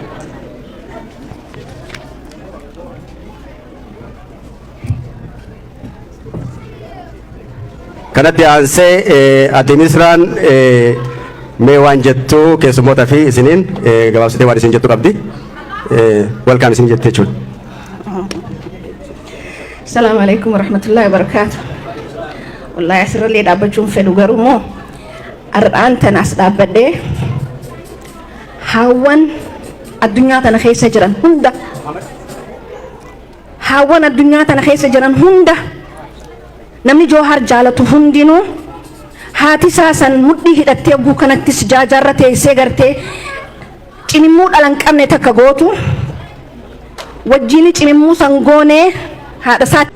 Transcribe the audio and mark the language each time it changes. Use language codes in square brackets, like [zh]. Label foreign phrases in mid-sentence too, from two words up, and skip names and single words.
[om] Kanatti aansee adde Misraan mee waan jettu keessummoota fi isiniin gabaabsitee waan isin jettu qabdi. Welcome isin jette jechuudha. [ar] السلام عليكم ورحمة الله وبركاته. [om] Wallahi asirrallee dhaabbachuun fedhu garuu moo har'aan tan as dhaabbadhee haawwan addunyaa tana keessa jiran hunda namni Jawahar jaalatu hundinuu haati saasan mudhii hidhattee oguu kanattis jaajarra teessee gartee cinimmuu dhalan qabne takka gootu wajjini cinimmuu san goonee haadha isaati.